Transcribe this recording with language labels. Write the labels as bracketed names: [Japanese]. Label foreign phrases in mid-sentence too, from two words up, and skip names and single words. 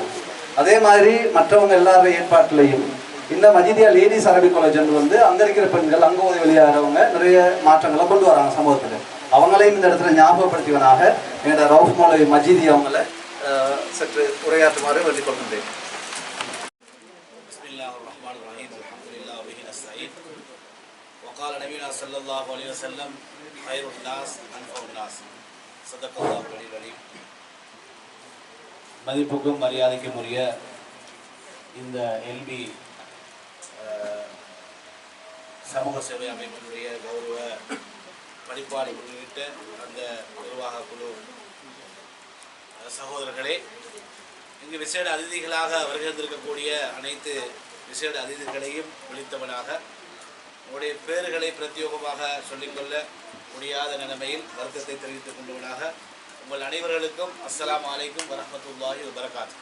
[Tamil] அதே மாதிரி மற்றவங்க எல்லாரும் ஏற்பாட்டிலையும் இந்த மஜிதியா லேடிஸ் அரபிக் காலேஜ் வந்து அங்கே இருக்கிற பெண்கள் அங்கே ஓதி வெளியாகிறவங்க நிறைய மாற்றங்களை கொண்டு வராங்க சமூகத்தில். அவங்களையும் இந்த இடத்துல ஞாபகப்படுத்தியவனாக எங்களோட ரவுஃப் மௌலவி மஜிதி அவங்கள சற்று உரையாற்றுமாறு வேண்டிக் கொள்கின்றேன். [Arabic] وقال نبينا صلى الله عليه وسلم خير الناس أنفع الناس صدق الله العلي العليم. [Tamil] மதிப்புக்கும் மரியாதைக்கும் உரிய இந்த எல்பி சமூக சேவை அமைப்பினுடைய கௌரவ படிப்பாளி உள்ளிட்ட அந்த நிர்வாக குழு சகோதரர்களே, இங்கு விசேட அதிதிகளாக வருகின்றிருக்கக்கூடிய அனைத்து விசேட அதிதிகளையும் விழித்தவனாக உங்களுடைய பேறுகளை பிரத்யோகமாக சொல்லிக்கொள்ள முடியாத நிலைமையில் வருத்தத்தை தெரிவித்துக் கொண்டவனாக உங்கள் அனைவர்களுக்கும் [Arabic] السلام عليكم ورحمة الله وبركاته.